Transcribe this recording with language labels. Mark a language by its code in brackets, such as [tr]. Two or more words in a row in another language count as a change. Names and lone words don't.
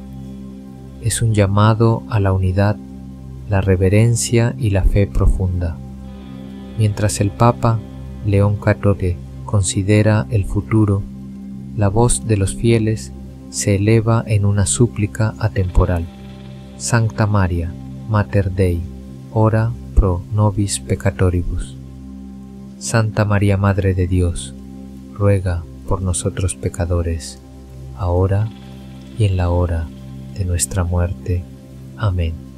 [es] Es un llamado a la unidad, la reverencia y la fe profunda. Mientras el Papa León XIV considera el futuro, la voz de los fieles se eleva en una súplica atemporal. [la] Sancta Maria, Mater Dei, ora pro nobis peccatoribus. [es] Santa María, Madre de Dios, ruega por nosotros pecadores, ahora y en la hora de nuestra muerte. Amén.